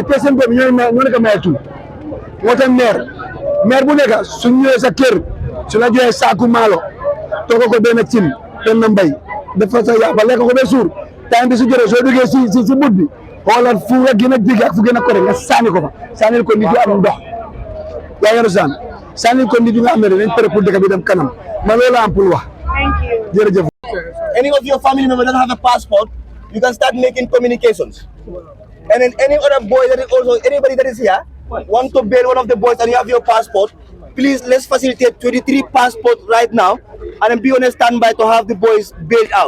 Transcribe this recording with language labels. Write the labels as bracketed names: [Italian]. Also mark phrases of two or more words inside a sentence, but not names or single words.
[Wolof] te seen bopp ñoo nekk maire tout moo tax maire bu nekk su ñëwee sa kër su la joxee saaku maalo tooga ko benn cin benn mbay dafa sa yàpp lekk ko ba suur temps bi su jëree soo duggee si but bi xoolal fu nga gën a jege ak fu gën a kore nga sànni ko fa sànnil ko nit yu am ndox yaa ngi rusaan sànnil ko nit yu nga xam ne dañ pare pour dëkk bi dem kanam ma loolu am pour wax jërëjëf. [English] Any of your family members that have a passport, you can start making communications. And then any other boy that is also, anybody that is here, want to bail one of the boys and you have your passport, please let's facilitate 23 passports right now and then be on a standby to have the boys bailed out.